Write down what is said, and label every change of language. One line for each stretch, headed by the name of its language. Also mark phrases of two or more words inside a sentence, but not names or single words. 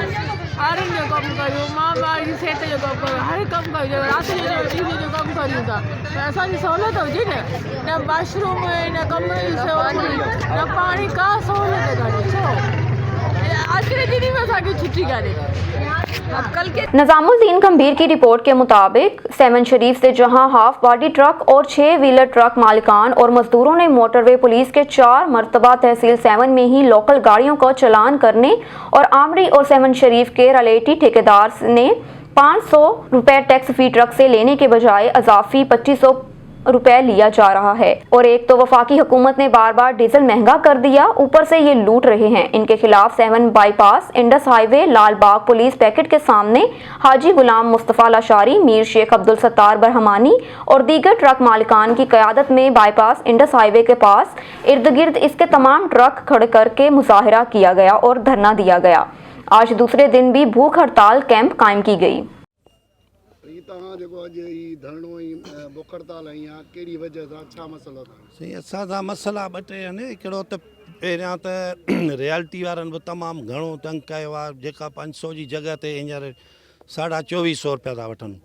Sindhi: ॿारनि जो कमु कयूं, मां ॿार जी सिहत जो कमु कयूं, हर कमु कयूं, राति जो ॾींहं जो कमु कयूं था। पर असांजी सहूलियत हुजे न वाशरूम न कमरे जी सहूलियत न पाणी, का सहूलियत कान्हे। छो आखिरी दिन में असांखे छुट्टी कान्हे।
Urdu: نظام الدین گمبھیر کی رپورٹ کے مطابق 7 شریف سے جہاں
English: half body truck
Urdu: اور
English: 6 wheeler truck
Urdu: مالکان اور مزدوروں نے موٹروے پولیس کے 4 مرتبہ تحصیل 7 میں ہی لوکل گاڑیوں کو چالان کرنے اور آمری اور 7 شریف کے رلیٹی ٹھیکیدار نے 500 روپے ٹیکس فی ٹرک سے لینے کے بجائے اضافی 2500 روپے لیا جا رہا ہے. اور ایک تو وفاقی حکومت نے بار بار ڈیزل مہنگا کر دیا، اوپر سے یہ لوٹ رہے ہیں. ان کے خلاف 7 بائی پاس، انڈس ہائی وے، لال باغ
English: police picket
Urdu: کے سامنے حاجی غلام مصطفیٰ لاشاری، میر شیخ عبدالستار برہمانی اور دیگر ٹرک مالکان کی قیادت میں بائی پاس انڈس ہائی وے کے پاس ارد گرد اس کے تمام ٹرک کھڑے کر کے مظاہرہ کیا گیا اور دھرنا دیا گیا. آج دوسرے دن بھی بھوک ہڑتال کیمپ قائم کی گئی.
Sindhi: बुख हड़ताल कहिड़ी वजह सां छा मसलो साईं? असांजा मसला ॿ टे आहिनि। हिकिड़ो त पहिरियां त रियालिटी वारनि बि तमामु घणो तंग कयो आहे, जेका 500 जी जॻह ते हींअर 2450 रुपया था वठनि।